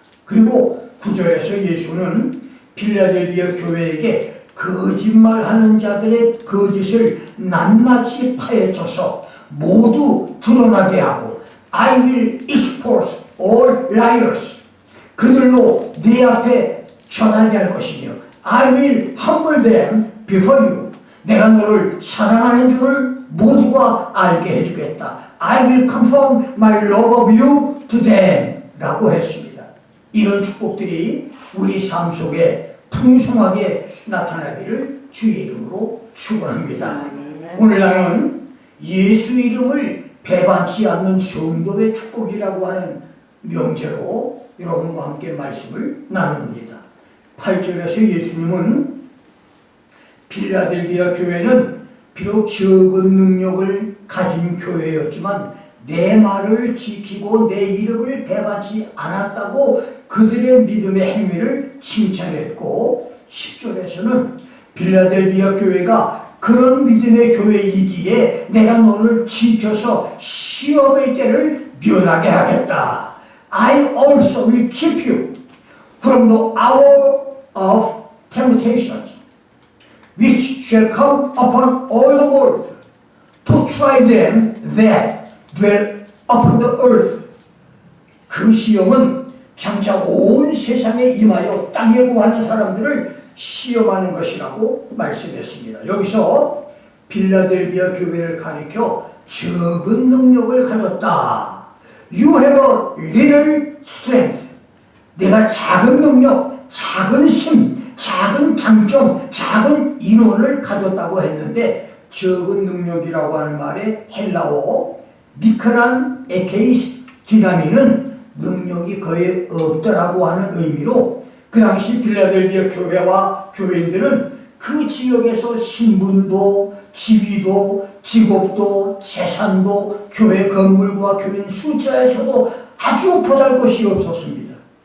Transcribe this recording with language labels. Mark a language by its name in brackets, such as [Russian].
[Korean] 그리고 9절에서 예수는 필라델비아 교회에게 거짓말하는 자들의 거짓을 낱낱이 파헤쳐서 모두 드러나게 하고, [English] I will expose all liars, [Korean] 그들로 네 앞에 전하게 할 것이며, [English] I will humble them before you, [Korean] 내가 너를 사랑하는 줄을 모두가 알게 해주겠다. [English] I will confirm my love of you to them 라고 했습니다. [Korean] 이런 축복들이 우리 삶 속에 풍성하게 나타나기를 주의 이름으로 축원합니다. 오늘 나는 예수 이름을 배반치 않는 성도의 축복이라고 하는 명제로 여러분과 함께 말씀을 나눕니다. 8절에서 예수님은 필라델비아 교회는 비록 적은 능력을 가진 교회였지만 내 말을 지키고 내 이름을 배반치 않았다고 그들의 믿음의 행위를 칭찬했고, 10절에서는 필라델비아 교회가 그런 믿음의 교회이기에 내가 너를 지켜서 시험의 때를 면하게 하겠다. [English] I also will keep you from the hour of temptations, which shall come upon all the world, to try them that dwell upon the earth. [Korean] 그 시험은 장차 온 세상에 임하여 땅에 거하는 사람들을 시험하는 것이라고 말씀했습니다. 여기서 빌라델비아 교회를 가리켜 적은 능력을 가졌다. [English] You have a little strength. [Korean] 내가 작은 능력, 작은 힘, 작은 장점, 작은 인원을 가졌다고 했는데, 적은 능력이라고 하는 말에 헬라어 미크란 에케이스 디나미는 능력이 거의 없더라고 하는 의미로, 그 당시 빌라델비아 교회와 교인들은 그 지역에서 신분도, 지위도, 직업도, 재산도, 교회 건물과 교인 숫자에서도 아주 보잘것이 없었습니다.